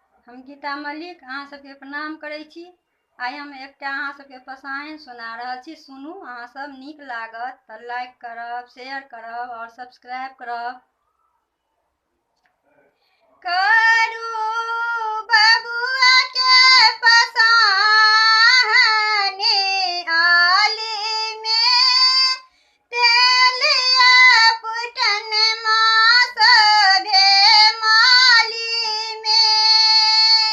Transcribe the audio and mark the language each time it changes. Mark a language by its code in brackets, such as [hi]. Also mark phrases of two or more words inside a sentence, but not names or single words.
[mai] हम गीता मलिक अहाँ सबके प्रणाम करै छी। आइ हम एकटा अहाँ सबके पसायन सुना रहल छी, सुनू। अहाँ सब नीक लागत तऽ लाइक करब, शेयर करब और सब्सक्राइब करब। करू बबुआ के पसाहने आली में तेलिया पुटन मास भे माली में।